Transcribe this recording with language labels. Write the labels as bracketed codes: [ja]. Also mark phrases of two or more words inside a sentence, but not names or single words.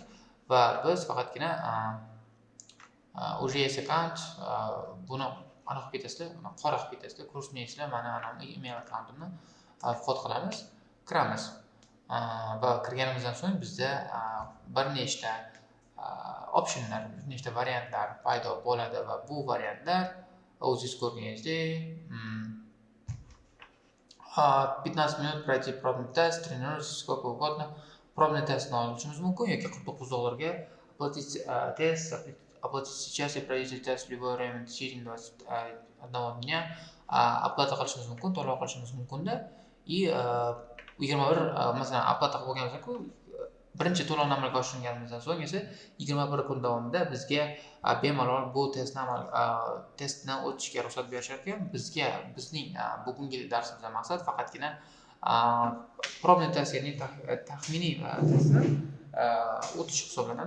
[uz] Va biz faqatgina [ru] уже есть [uz] account buni aniq ketasizlar, qora qilib ketasizlar, ko'rsatmaysizlar, mana email accountimni vxод qilamiz, kiramiz. Va kirganimizdan so'ng bizda bir nechta optionlar, bir nechta variantlar paydo bo'ladi va bu variantlar o'zingiz ko'rganingizdek 15 minut [ru] пройти пробный тест, тренируйтесь сколько угодно. Пробный тест [uz] olishimiz mumkin yoki [ru] $49 оплатить тест, оплатить сейчас и пройдите тест в любое время в течение 21 дня. [uz] Оплата qilishimiz mumkin, to'lov qilishimiz mumkin-da. И 21 masalan oplata qilib bo'lganimizdan birinchi to'lovni amalga oshirganimizdan so'ng esa 21 kun davomida bizga bemalol bu testni o'tishga ruxsat berishar ekan. Bizning bugungi darsimizdan maqsad faqatgina [ru] пробный тест, [uz] ya'ni taxminiy testni o'tish hisoblanadi.